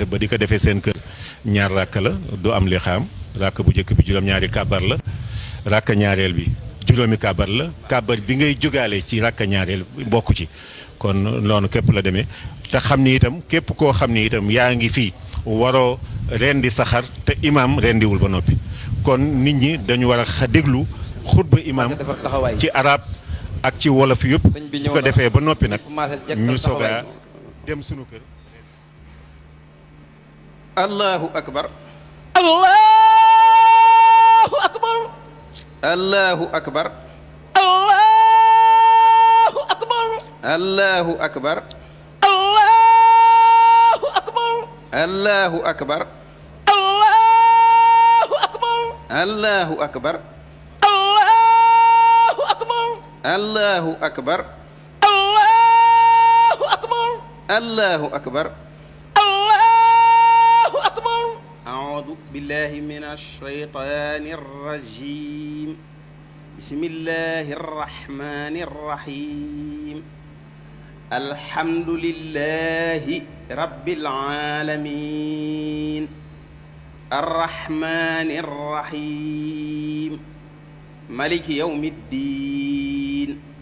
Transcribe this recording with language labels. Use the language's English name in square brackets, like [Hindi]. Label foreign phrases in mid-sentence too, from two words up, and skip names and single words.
[Wolof] ba di ko defee seen kër ñaar ràkk la du am li xaam ràkk bu njëkk bi juróom-ñaari kàbbar la ràkk ñaareel bi juróomi kàbbar la kàbbar bi ngay jógaale ci ràkk ñaareel bokku ci kon noonu képp la demee te xam ni itam képp koo xam ni itam yaa ngi fii waroo rendi saxar te imaam rendiwul ba noppi kon nit ñi dañu war a déglu xutba imaam ci arab ak ci wolof yëpp bu ko defee ba noppi nag ñu soog a dem sunu kër. [Arabic] الله أكبر الله أكبر الله أكبر الله أكبر الله أكبر الله أكبر الله أكبر الله أكبر الله أكبر الله أكبر الله أكبر الله أكبر أعوذ بالله من الشيطان الرجيم بسم الله الرحمن الرحيم الحمد لله رب العالمين الرحمن الرحيم مالك يوم الدين